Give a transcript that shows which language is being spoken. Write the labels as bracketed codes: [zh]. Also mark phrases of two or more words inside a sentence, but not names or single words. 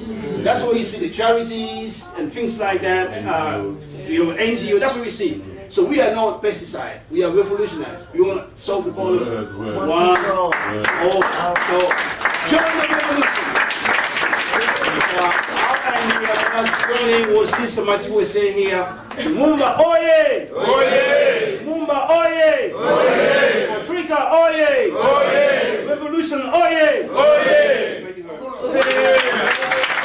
[en] That's why you see the charities and things like that, you know, NGO, that's what we see. So we are not pesticide, we are revolutionaries. We want to solve the problem. Join the revolution. Was this much we say here? Lumumba, oye! Oye! Lumumba, oye! Oye! Africa, oye! Oye! Revolution, oye! Oye! Thank you very much.